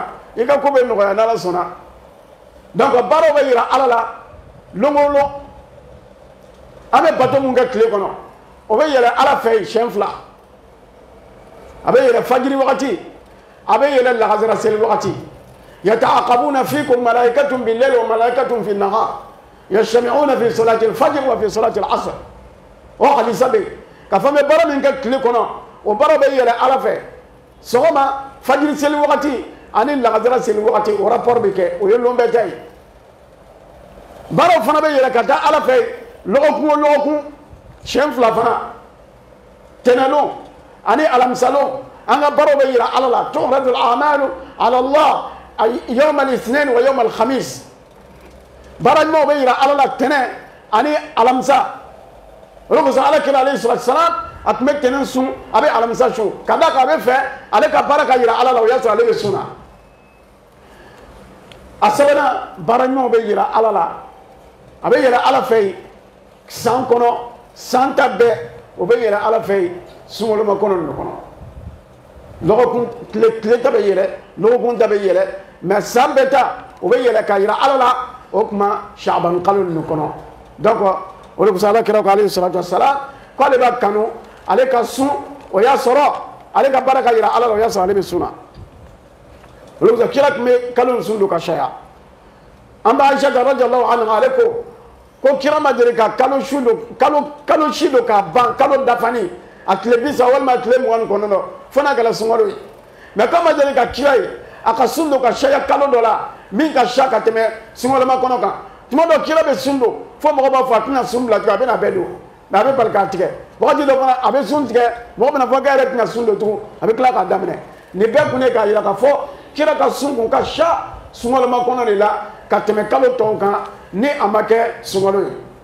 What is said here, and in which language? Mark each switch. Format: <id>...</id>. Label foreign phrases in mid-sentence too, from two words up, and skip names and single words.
<bm>i ka ko bɛ nɔgɔya n'ala sɔnna donc baara bɛ yira ala la longolo an bɛ bato mun kɛ tile kɔnɔ o bɛ yɛlɛ ala fɛ yen siɲɛ 2 a bɛ yɛlɛ fajiri wagati a bɛ yɛlɛ lahazara seli wagati</bm> <ar>يتعاقبون فيكم ملائكة بالليل وملائكة بالنهار يجتمعون في صلاة الفجر وفي صلاة العصر</ar> <bm>o hadisa bɛ ka fɔ n bɛ baara min kɛ tile kɔnɔ o baara bɛ yɛlɛ ala fɛ sɔgɔma fajiri seli wagati ani lahazara seli wagati o rapport bɛ kɛ o ye lon bɛɛ ta ye baaraw fana bɛ yɛlɛ ka taa ala fɛ lɔgɔkun o lɔgɔkun siɲɛ 2 fana tɛnɛlon ani alamisalon an ka baaraw bɛ yira ala la</bm> <ar>تعرض الأعمال على الله يوم الاثنين ويوم الخميس</ar> <bm>baara ɲumanw bɛ yira ala la tɛnɛ ani alamisa o de kosɔn ala kira</bm> <ar>عليه الصلاة السلام</ar> <bm>a tun bɛ tɛnɛ sun a bɛ alamisa sun ka da kan a bɛ fɛ ale ka baara ka yira ala la o y'a sɔrɔ ale bɛ sunna a sabanan baara ɲumanw bɛ yira ala la a bɛ yɛlɛ ala fɛ yen san kɔnɔ san ta bɛɛ o bɛ yɛlɛ ala fɛ yen sunkoloma kɔnɔ nin kɔnɔ lɔgɔkun tile ta bɛ yɛlɛ lɔgɔkun ta bɛ yɛlɛ mais san bɛɛ ta o bɛ yɛlɛ ka yira ala la o tuma Sha'ban kalo nin kɔnɔ donc o de kosɔn ala kira ko</bm> <ar>عليه الصلاة والسلام</ar> <bm>ko ale b'a kanu ale ka sun o y'a sɔrɔ ale ka baara ka yira ala la o y'a sɔrɔ ale bɛ sunna o de kosɔn kira tun bɛ kalo nin sun don ka caya an b'a Aisha</bm> <ar>رضي الله عنها</ar> <bm>ale ko kira ma deli ka kalo si don k'a ban kalo dafani a tile 30 walima a tile 20 kɔnɔ fo n'a kɛra sunkalo ye mais k'a ma deli ka kira ye a ka sun don ka caya kalo dɔ la min ka ca ka tɛmɛ sunkaloma kɔnɔ kan tuma dɔ kira bɛ sun don fo mɔgɔ b'a fɔ a tɛna sun bila tugun a bɛna bɛɛ don mais a bɛ bali k'a tigɛ wagati dɔ fana a bɛ sun tigɛ mɔgɔ bɛna fɔ k'e yɛrɛ tɛna sun don tugun a bɛ tila k'a daminɛ nin bɛɛ kun ye k'a yira k'a fɔ kira ka sun kun ka ca sunkaloma kɔnɔ de la ka tɛmɛ kalo tɔw kan ni a ma kɛ sunkalo ye</bm>